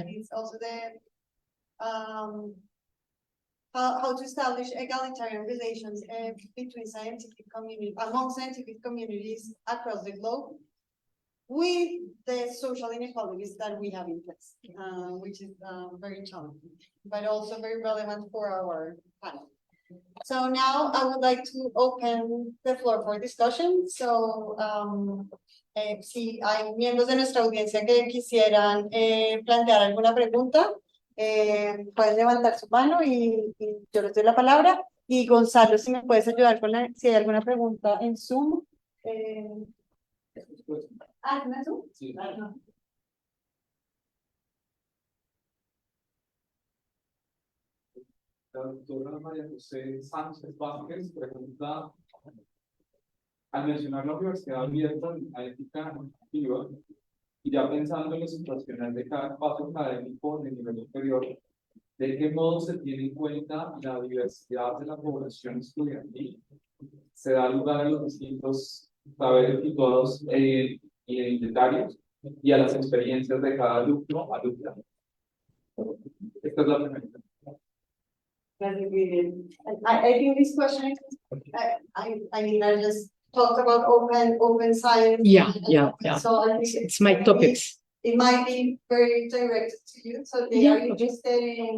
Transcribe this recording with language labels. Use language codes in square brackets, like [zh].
[en] And it's also the how to establish egalitarian relations between scientific community among scientific communities across the globe, with the social inequalities that we have in place, which is very challenging, but also very relevant for our panel. So now I would like to open the floor for discussion. [es] So, si hay miembros de nuestra audiencia que quisieran plantear alguna pregunta, pueden levantar su mano y yo les doy la palabra. Y Gonzalo, si me puedes ayudar con si hay alguna pregunta en Zoom. ¿No es Zoom? Sí. La doctora María José Sánchez Vázquez pregunta, al mencionar la universidad abierta a ética activa, y ya pensando en lo situacional de cada paso académico de nivel superior, ¿de qué modo se tiene en cuenta la diversidad de la población estudiantil? ¿Se da lugar a los distintos saberes situados identitarios y a las experiencias de cada alumno o alumna? Esta es la primera. [en] I think this question, I mean, I just talked about open science. Yeah. So I think It's my topics. It might be very directed to you, so they Yeah, are okay. interested in.